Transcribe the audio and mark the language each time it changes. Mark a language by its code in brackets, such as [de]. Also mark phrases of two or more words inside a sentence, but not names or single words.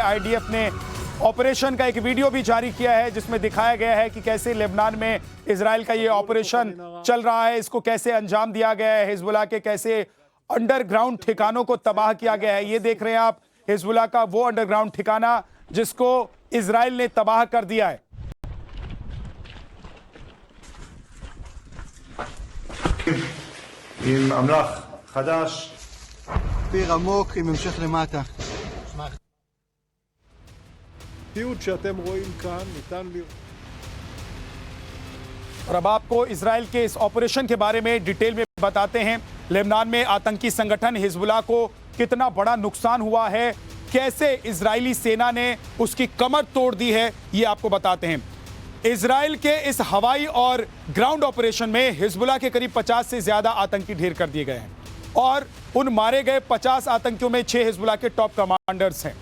[hi] आईडीएफ ने ऑपरेशन का एक वीडियो भी जारी किया है जिसमें दिखाया गया है कि कैसे लेबनान में इजराइल का ये ऑपरेशन चल रहा है, इसको कैसे अंजाम दिया गया है, हिजबुल्लाह के कैसे अंडरग्राउंड ठिकानों को तबाह किया गया है। ये देख रहे हैं आप हिजबुल्लाह का वो अंडरग्राउंड ठिकाना जिसको इजराइल ने तबाह कर दिया है। [he] עם אמל"ח חדש. פיר עמוק עם המשך למטה. תיעוד שאתם רואים כאן ניתן לראות. [hi] और अब आपको इजराइल के इस ऑपरेशन के बारे में डिटेल में बताते हैं। लेबनान में आतंकी संगठन हिजबुल्लाह को कितना बड़ा नुकसान हुआ है, कैसे इजरायली सेना ने उसकी कमर तोड़ दी है, ये आपको बताते हैं। इजराइल के इस हवाई और [en] ground operation [hi] में हिजबुल्लाह के करीब 50 से ज्यादा आतंकी ढेर कर दिए गए हैं और उन मारे गए 50 आतंकियों में 6 हिजबुल्लाह के [en] top commanders [hi] हैं।